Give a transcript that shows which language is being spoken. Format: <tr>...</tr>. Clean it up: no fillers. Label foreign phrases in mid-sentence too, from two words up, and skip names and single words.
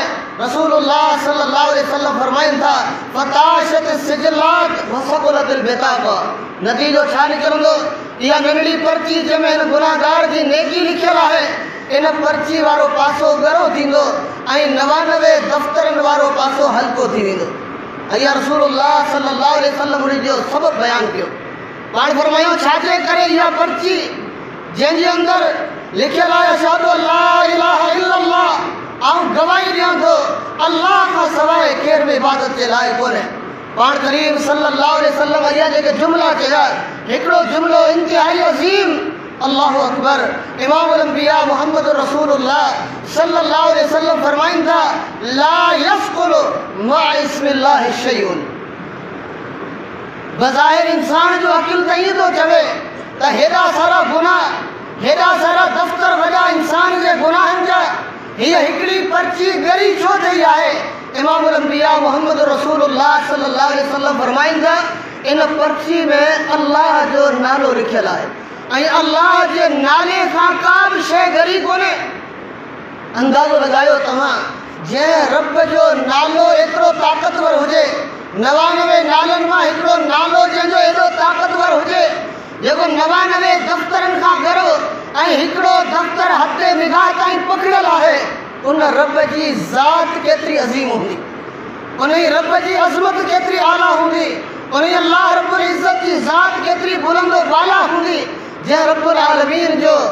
<sd>रसूलुल्लाह</sd> <ar>صلى الله عليه وسلم</ar> <sd>फरमाइनि था</sd> <ar>فطاشت السجلات وثقلت البطاقة</ar> <sd>नतीजो छा निकिरंदो इहा नंढड़ी पर्ची जंहिंमें हिन गुनाहगार जी नेकी लिखियल आहे इन पर्ची वारो पासो ॻरो थींदो ऐं 99 दफ़्तरनि वारो पासो हल्को थी वेंदो। इहा रसूलुल्लाह</sd> <ar>صلى الله عليه وسلم</ar> <sd>उन जो सबबु बयानु कयो पाण फरमायो छाजे करे इहा पर्ची जंहिंजे अंदरि लिखियल आहे</sd> <ar>أشهد أن لا إله إلا الله</ar> <sd>ऐं गवाही ॾियां थो अल्लाह खां सवाइ केर बि इबादत जे लाइ कोन्हे। पाण करीम</sd> <ar>صلى الله عليه وسلم</ar> <sd>इहा जेके जुमिला चया हिकिड़ो जुमिलो इंतिहाई अज़ीम</sd> <ar>الله أكبر</ar> <sd>इमामुल अंबिया मुहम्मद रसूलुल्लाह</sd> <ar>صلى الله عليه وسلم</ar> <sd>फरमाइनि था</sd> <ar>لا يثقل مع اسم الله شيء</ar> <sd>बज़ाहिर इंसान जो अक़िल त ईअं थो चवे त हेॾा सारा गुनाह हेॾा सारा दफ़्तर वॾा इंसान जे गुनाहनि जा हीअ हिकिड़ी पर्ची ॻरी छो थी आहे। इमामुल अंबिया मुहम्मद रसूलुल्लाह</sd> <ar>صلى الله عليه وسلم</ar> <sd>फरमाइनि था इन पर्ची में अल्लाह जो नालो लिखियल आहे ऐं अल्लाह जे नाले खां का बि शइ ॻरी कोन्हे। अंदाज़ो लॻायो तव्हां जंहिं रब जो नालो एतिरो ताक़तवर हुजे 99 नालनि मां हिकिड़ो नालो जंहिंजो एॾो ताक़तवर हुजे जेको 99 दफ़्तरनि खां ॻरो ऐं हिकिड़ो दफ़्तर हद निगाह ताईं पकड़ियल आहे उन रब जी ज़ात केतिरी अज़ीम हूंदी उन रब जी अज़मत केतिरी आला हूंदी उन अल्लाह रब्बुल इज़्ज़त जी ज़ात केतिरी बुलंद बाला हूंदी जंहिं रब्बुल आलमीन जो</sd>